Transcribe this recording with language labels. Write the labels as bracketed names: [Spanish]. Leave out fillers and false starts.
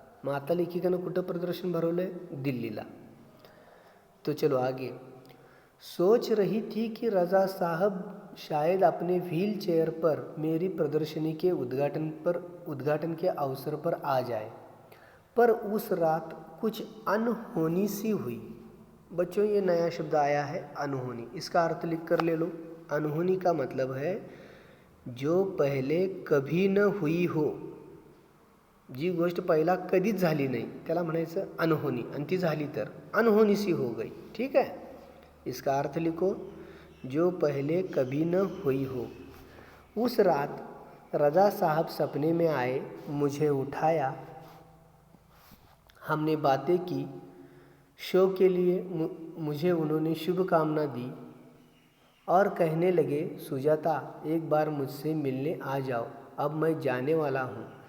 [Marathi] मग आता लेखिकानं कुठं प्रदर्शन भरवलं आहे? दिल्लीला. [Hindi] तो चलो आगे. सोच रही थी कि रजा साहब शायद अपने व्हील चेयर पर मेरी प्रदर्शनी के उद्घाटन के अवसर पर आ जाए, पर उस रात कुछ अनहोनी सी हुई. बच्चों, ये नया शब्द आया है, अनहोनी. इसका अर्थ लिख कर ले लो. अनहोनी का मतलब है जो पहले कभी न हुई हो. [Marathi] जी गोष्ट पहिला कधीच झाली नाही त्याला म्हणायचं अनहोनी, आणि ती झाली तर [Hindi] अनहोनी सी हो गई. ठीक है. इसका अर्थ लिखो, जो पहले कभी न हुई हो. उस रात रजा साहब सपने में आए, मुझे उठाया, हमने बातें की. शो के लिए मुझे उन्होंने शुभकामना दी और कहने लगे, सुजाता एक बार मुझसे मिलने आ जाओ, अब मैं जाने वाला हूँ.